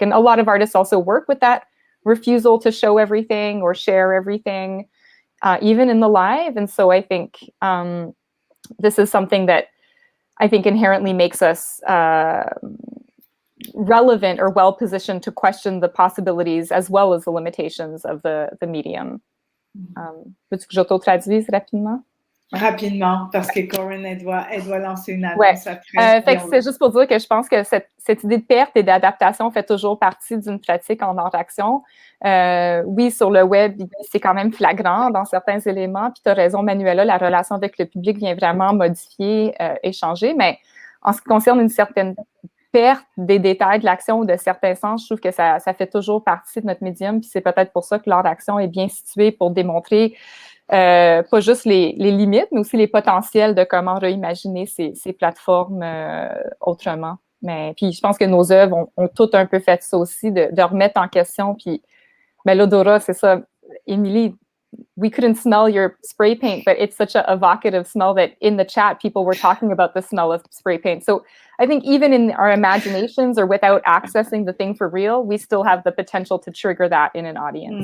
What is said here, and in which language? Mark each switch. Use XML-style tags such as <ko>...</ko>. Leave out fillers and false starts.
<en>And a lot of artists also work with that refusal to show everything or share everything, even in the live. And so I think this is something that I think inherently makes us relevant or well positioned to question the possibilities as well as the limitations of the medium.</en> <fr>Veux-tu que j'auto-traduise rapidement? Rapidement, parce que Corinne, elle doit lancer une annonce après. Fait que c'est juste pour dire que je pense que cette idée de perte et d'adaptation fait toujours partie d'une pratique en art-action. Oui, sur le web, c'est quand même flagrant dans certains éléments. Puis tu as raison, Manuela, la relation avec le public vient vraiment modifier et changer. Mais en ce qui concerne une certaine perte des détails de l'action ou de certains sens, je trouve que ça fait toujours partie de notre médium. Puis c'est peut-être pour ça que l'art d'action est bien situé pour démontrer pas juste les limites, mais aussi les potentiels de comment réimaginer ces plateformes autrement. Mais puis je pense que nos œuvres ont toutes un peu fait ça aussi, de remettre en question. Puis l'odorat, c'est ça.</fr> <en>Émilie, we couldn't smell your spray paint, but it's such a evocative smell that in the chat, people were talking about the smell of spray paint. So I think even in our imaginations or without accessing the thing for real, we still have the potential to trigger that in an audience.</en>